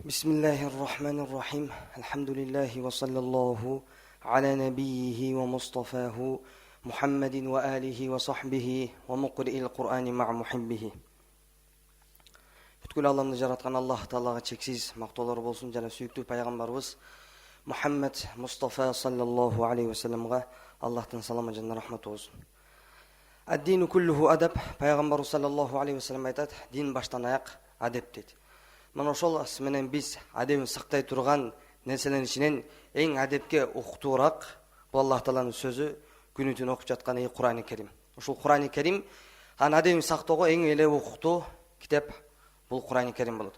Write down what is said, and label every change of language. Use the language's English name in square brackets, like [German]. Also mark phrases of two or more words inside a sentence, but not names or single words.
[Arabic] بسم الله الرحمن الرحيم الحمد لله وصلى الله على نبيه ومصطفاه محمد وآله وصحبه ومقرئ القرآن مع محبه. [Kyrgyz] Бүткүл аламды жараткан Аллах Таалага чексиз мактоолор болсун жана сүйүктүү пайгамбарыбыз Мухаммад Мустафа [Arabic] صلى الله عليه وسلم [Kyrgyz] Аллахтын саламы жана рахматы болсун. [Arabic] الدين كله أدب. [Kyrgyz] Пайгамбар [Arabic] صلى الله عليه وسلم [Kyrgyz] айтат: дин баштан аяк адеп дейт. Мына ошол менен биз адебин сактай турган нерселердин ичинен эң адепке уктуураак бул Аллах Тааланын сөзү, күнү түн окуп жаткан Кур'ан-ы Керим. Ушул Кур'ан-ы Керим адебин сактоого эң эле уктуу китеп бул Кур'ан-ы Керим болот.